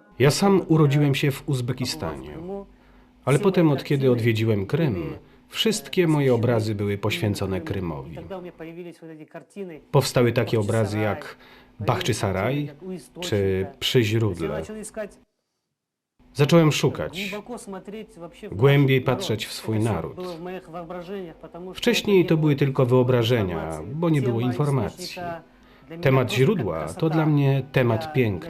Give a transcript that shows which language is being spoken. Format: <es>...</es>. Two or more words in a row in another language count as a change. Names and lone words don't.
<pl>Ja sam urodziłem się w Uzbekistanie, ale potem, od kiedy odwiedziłem Krym, wszystkie moje obrazy były poświęcone Krymowi.</pl> <ru>тогда у меня появились вот эти картины.</ru> <pl>Powstały takie obrazy jak Bachczysaraj czy Przy</pl> <ru>Я</ru> <pl>źródle.</pl> <ru>начал искать,</ru> <pl>Zacząłem szukać,</pl> <ru>глубоко смотреть вообще в</ru> <pl>głębiej</pl> <ru>наш народ.</ru> <pl>patrzeć w swój</pl> <ru>Это всё</ru> <pl>naród.</pl> <ru>было в моих воображениях, потому что</ru> <pl>Wcześniej</pl> <ru>это</ru> <pl>to</pl> <ru>не</ru> <pl>były</pl> <ru>было</ru> <pl>tylko wyobrażenia,</pl> <ru>информации.</ru> <pl>bo nie było</pl> <ru>Тема</ru> <pl>informacji.</pl> <ru>источника для меня</ru> <pl>Temat</pl> <ru>просто</ru> <pl>źródła</pl> <ru>как</ru> <pl>to</pl> <ru>красота.</ru> <pl>dla mnie</pl> <ru>Я</ru> <pl>temat piękna.</pl>